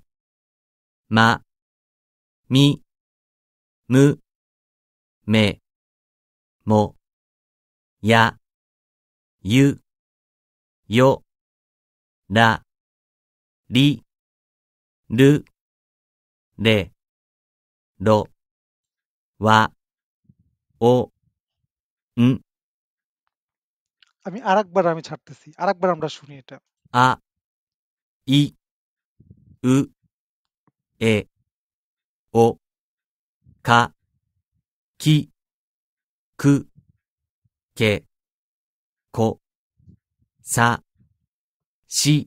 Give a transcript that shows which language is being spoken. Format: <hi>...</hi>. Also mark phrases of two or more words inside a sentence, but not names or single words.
<ja>まみむめもやゆよらりるれろわおん</ja> <bn>আমি আরেকবার আমি ছাড়তেছি, আরেকবার আমরা শুনি এটা।</bn> <ja>あいうえおかきくけこさし</ja>